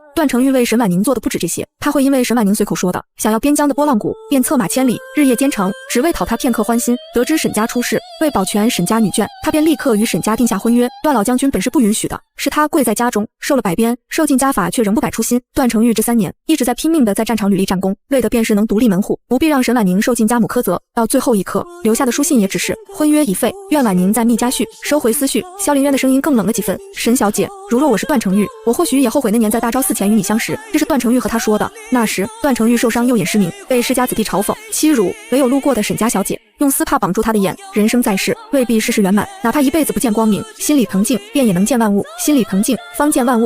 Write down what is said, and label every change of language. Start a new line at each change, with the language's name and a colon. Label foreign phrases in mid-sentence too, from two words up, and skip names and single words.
Chinese: 段成玉為沈婉寧做的不止这些，他會因為沈婉寧隨口說的想要邊疆的撥浪鼓，便策馬千里，日夜兼程，只為討他片刻歡心。得知沈家出事，為保全沈家女眷，他便立刻與沈家定下婚約。段老將軍本是不允許的，是他跪在家中受了百鞭，受盡家法，卻仍不改初心。段成玉這3年一直在拼命的在戰場履歷戰功，為的便是能獨立門戶，不必讓沈婉寧受盡家母苛責。到最後一刻留下的書信也只是婚約已廢，願婉寧再密家續，收回思緒。蕭凌淵的聲音更冷了幾分。沈小姐，如若我是段成玉，我或許也後悔那年在大昭寺前與你相識。這是段成玉和他說的。那時段成玉受傷，右眼失明，被世家子弟嘲諷欺辱，唯有路過的沈家小姐用絲帕綁住他的眼。人生在世，未必事事圓滿，哪怕一輩子不見光明，心裡平靜便也能見萬物，心裡平靜方見萬物。